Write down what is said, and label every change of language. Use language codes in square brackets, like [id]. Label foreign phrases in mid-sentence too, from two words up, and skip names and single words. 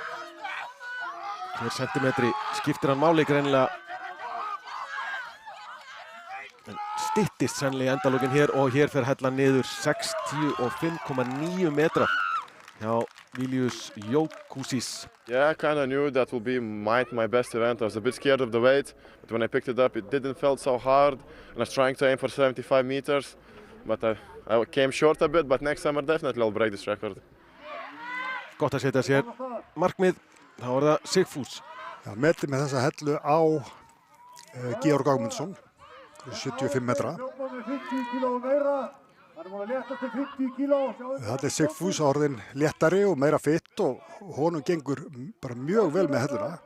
[is] 2 sentimetri skiptir hann máli greinilega. En styttist sennilega í endalókin hér og hér fer hellan niður 65,9 metra hjá Vilius Jokusis. [en] Yeah, I kind of knew that would be my best event. I was a bit scared of the weight, but when I picked it up, it didn't feel so hard. And I was trying to aim for 75 meters, but I came short a bit. But next time, definitely I'll break this record. [is] Gott að setja sér markmið. Þá er það Sigfús. Já, metið með þessa hellu á Georg Ágmundsson, 75 metra. Þetta er Sigfús orðinn léttari og meira fitt og honum gengur bara mjög vel með helluna.